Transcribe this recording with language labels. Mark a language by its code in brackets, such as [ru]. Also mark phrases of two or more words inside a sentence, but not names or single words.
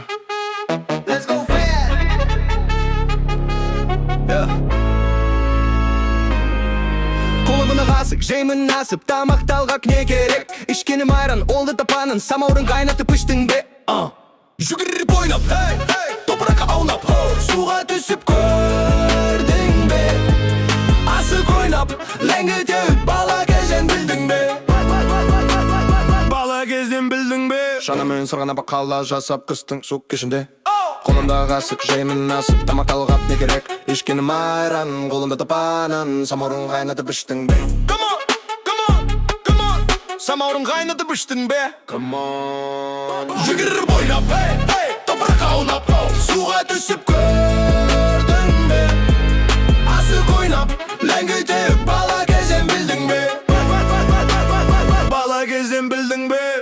[en] Let's go fast. Yeah. [kk] Қолыбыны қасық, жеймін насып, тамақ талғақ не керек? Ішкенім айран, олды тапанын, самаурын қайнатып іштің бе? Жүгіріп ойнап, топыраққа аунап, суға түсіп көрдің бе? Асық ойнап, ләңгі теуіп, бала кезден білдің бе? Шанамен сырғана бақала жасап қыстың суық кешінде Қолымдағы қасық жеймін асып тамақ талғап не керек Ішкенім айран қолымда тапанын Самаурын қайнатып іштің бе [en] Come on, come on, come on. [kk] Самаурын қайнатып іштің бе [en] Come on [kk] Жүгіріп ойнап, hey, hey, топыраққа аунап Суға түсіп көрдің бе Асық ойнап, ләңгі теуіп бала кезден білдің бе Бала кезден білдің бе